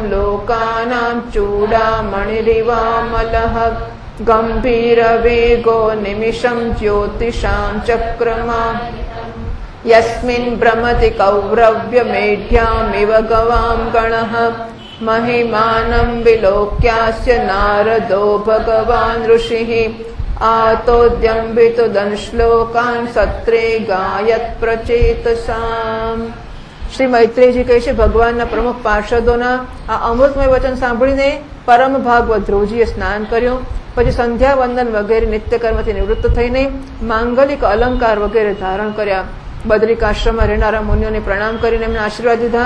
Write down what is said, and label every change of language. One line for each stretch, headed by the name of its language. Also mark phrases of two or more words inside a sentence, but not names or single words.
Sanskrit: लोकानां चूडामणिरिवामलः गम्भीरवेगो निमिषं ज्योतिषां चक्रमा यस्मिन् भ्रमति कौरव्यमेढ्यामिव गवां गणः महिमानं विलोक्यास्य नारदो भगवान् ऋषिः आतोद्यम्बितुदन् श्लोकान् सत्रे गायत् प्रचेतसाम्.
Gujarati: શ્રી મૈત્રેયજી કહે છે, ભગવાનના પ્રમુખ પાર્ષદોના આ અમૃતમય વચન સાંભળીને પરમ ભાગવત ધ્રુવજીએ સ્નાન કર્યું. પછી સંધ્યા વંદન વગેરે નિત્યકર્મથી નિવૃત્ત થઈને માંગલિક અલંકાર વગેરે ધારણ કર્યા. બદ્રિકાશ્રમમાં રહેનારા મુનિઓને પ્રણામ કરીને એમને આશીર્વાદ દીધા.